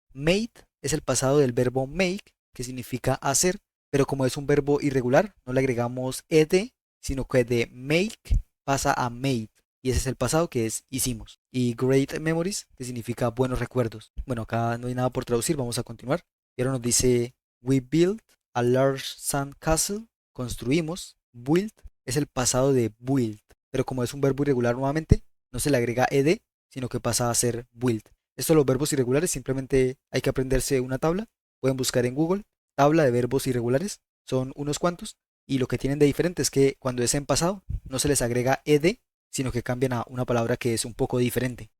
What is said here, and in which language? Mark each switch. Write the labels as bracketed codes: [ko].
[es] Made es el pasado del verbo make, que significa hacer, pero como es un verbo irregular, no le agregamos ed, sino que de make pasa a made. Y ese es el pasado que es hicimos. Y [en] great memories, [es] que significa buenos recuerdos. Bueno, acá no hay nada por traducir, vamos a continuar. Y ahora nos dice, [en] we built a large sand castle. [es] Construimos. Build es el pasado de build, pero como es un verbo irregular nuevamente, no se le agrega ed, sino que pasa a ser build. Estos los verbos irregulares simplemente hay que aprenderse una tabla. Pueden buscar en Google tabla de verbos irregulares. Son unos cuantos. Y lo que tienen de diferente es que cuando es en pasado no se les agrega ed, sino que cambian a una palabra que es un poco diferente.